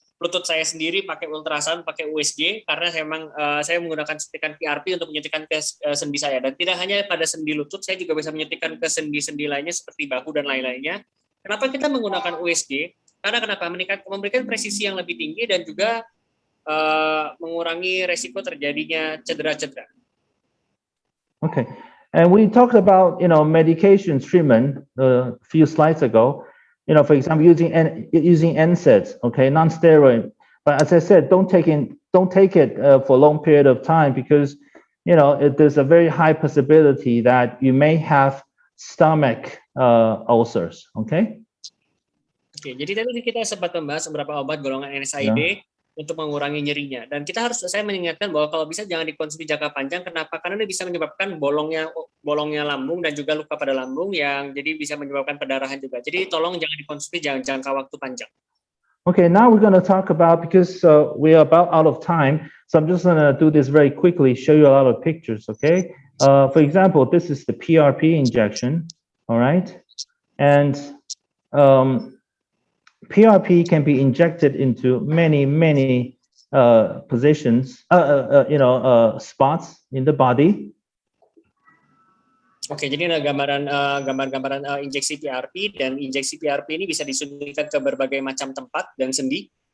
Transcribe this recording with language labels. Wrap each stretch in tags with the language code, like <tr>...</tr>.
<id>lutut saya sendiri pakai ultrasound, pakai USG, karena saya menggunakan suntikan PRP untuk menyuntikkan ke sendi saya. Dan tidak hanya pada sendi lutut, saya juga bisa menyuntikkan ke sendi-sendi lainnya seperti bahu dan lain-lainnya. Kenapa kita menggunakan USG? Karena kenapa? Memberikan presisi yang lebih tinggi dan juga mengurangi resiko terjadinya cedera-cedera.</id> <en>Okay, and we talked about medication treatment a few slides ago. For example, using NSAIDs, okay, non-steroid. But as I said, don't take it for a long period of time because there's a very high possibility that you may have stomach ulcers. Okay.</en> <id>Oke, jadi tadi kita sempat membahas beberapa obat golongan NSAID untuk mengurangi nyerinya. Dan saya mengingatkan bahwa kalau bisa jangan dikonsumsi jangka panjang. Kenapa? Karena ini bisa menyebabkan bolongnya lambung dan juga luka pada lambung yang jadi bisa menyebabkan pendarahan juga. Jadi tolong jangan dikonsumsi jangka waktu panjang.</id> <en>Okay, now we're going to talk about, because we are about out of time, so I'm just going to do this very quickly, show you a lot of pictures, okay? For example, this is the PRP injection, all right? And PRP can be injected into many positions, spots in the body.</en> <id>Oke, jadi ada gambar-gambaran injeksi PRP, dan injeksi PRP ini bisa disuntikan ke berbagai macam tempat dan sendi.</id>